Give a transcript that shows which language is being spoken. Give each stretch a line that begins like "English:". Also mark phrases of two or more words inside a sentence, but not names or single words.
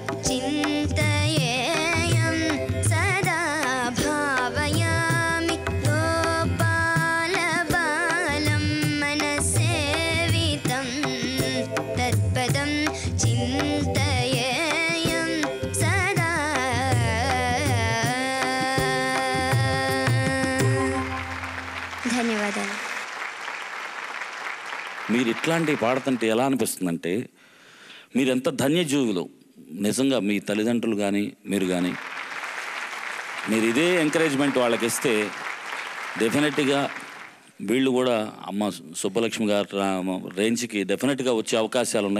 Sanskrit: चिन्तयेयं सदा भावयामि गोपाल बालं मनसेवितं तत्पदं चिन्तयेयं सदा ధన్యవాదాలు.
Telugu: మీరు ఇట్లాంటివి పాడుతుంటే ఎలా అనిపిస్తుందంటే మీరు ఎంత ధన్యజీవులు నిజంగా. మీ తల్లిదండ్రులు కానీ మీరు కానీ మీరు ఇదే ఎంకరేజ్మెంట్ వాళ్ళకి ఇస్తే డెఫినెట్గా వీళ్ళు కూడా అమ్మ సుబ్బలక్ష్మి గారి రేంజ్కి డెఫినెట్గా వచ్చే అవకాశాలు ఉన్నాయి.